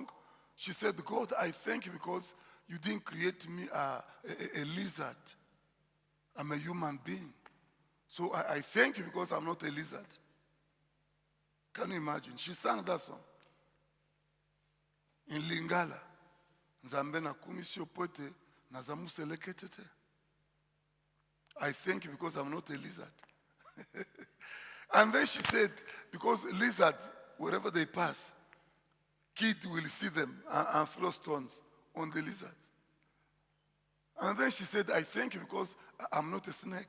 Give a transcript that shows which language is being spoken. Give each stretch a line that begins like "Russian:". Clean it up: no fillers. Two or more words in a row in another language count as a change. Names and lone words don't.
English: She said, God, I thank you because you didn't create me a lizard. I'm a human being. So I thank you because I'm not a lizard. Can you imagine? She sang that song. In Lingala.
Lingala: Nzambe na kumisio pote na zamuseleketete.
English: I thank you because I'm not a lizard. And then she said, because lizards, wherever they pass, kids will see them and throw stones on the lizard. And then she said, I thank you because I'm not a snake.